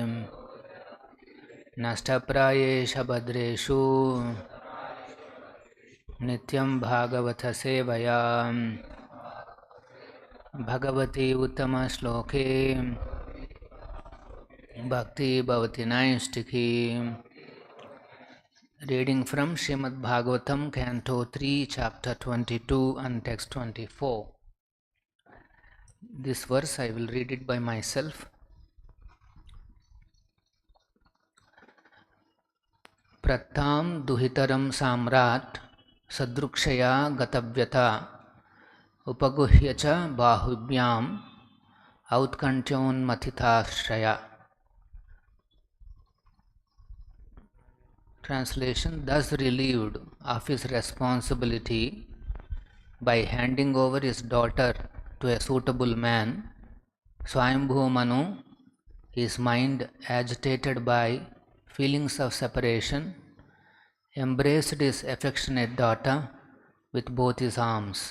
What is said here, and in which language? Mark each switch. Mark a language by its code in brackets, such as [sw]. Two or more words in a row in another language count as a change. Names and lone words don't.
[sa] नष्टप्रायेषु भद्रेषु नित्यं भागवत सेवया भगवती उत्तमश्लोके भक्ति भवति नैष्टिकी. [en] Reading from Srimad Bhagavatam, Canto 3, Chapter 22 and Text 24. This verse I will read it by myself. [sa] प्रत्तां दुहितरं सम्राट् सदृक्षाय गतव्यथ उपगुह्य च बाहुभ्याम् औत्कण्ठ्योन् मथिताशय. [en] Translation: thus relieved of his responsibility by handing over his daughter to a suitable man, Swayambhu Manu, his mind agitated by feelings of separation, embraced his affectionate daughter with both his arms.